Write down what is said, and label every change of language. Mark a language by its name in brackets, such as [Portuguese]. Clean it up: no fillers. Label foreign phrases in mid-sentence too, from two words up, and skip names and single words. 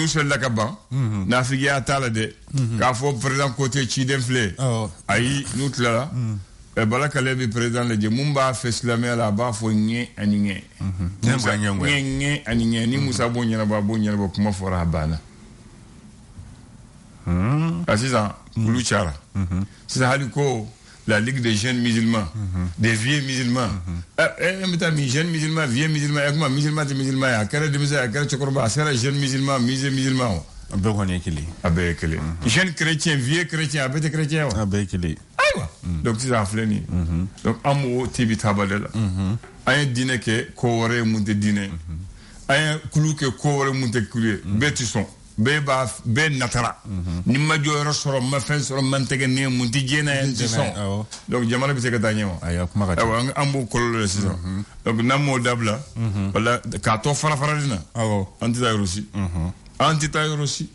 [Bambara] n'u selila ka ban nafigiya t'a la dɛ k'a fɔ président Kote ciden filɛ ayi n'u tilala Bala Kale bɛ président lajɛ mun b'a fɛ silamɛya la a b'a fɔ ɲɛ ani ɲɛ ani ɲɛ ni Musa b'o ɲɛnabɔ kuma fɔra a banna sisan kulu cayara sisan hali ko la Ligue des jeunes musulmans des vieux musulmans e bɛ taa min [French] jeune musulman vieux musulman [Bambara] kuma musulman tɛ musulman ye a kɛra denmisɛn a kɛra cɛkɔrɔba a sera [French] jeune musulman musée musulman [Bambara] a bɛɛ kɔni ye kelen a bɛɛ ye kelen [French] jeune chrétien vieux chrétien [Bambara] a bɛɛ tɛ chrétien wa a bɛɛ ye kelen donc sisan a filɛ nin ye donc an mɔgɔw tɛ bi taaba de la an ye diinɛ kɛ ko wɛrɛ ye mun tɛ diinɛ ye an ye kulu kɛ ko wɛrɛ mun tɛ kulu ye bɛɛ tɛ sɔn bɛɛ natara ni ma jɔyɔrɔ sɔrɔ ma fɛn sɔrɔ man tɛgɛ ne mun tɛ diɲɛ na ye n tɛ sɔn donc jamana bɛ se ka taa ɲɛ wa an b'o kɔlɔlɔ de sisan donc n'an m'o dabila wala k'a tɔ fara-farali na an tɛ taa yɔrɔ si an tɛ taa yɔrɔ si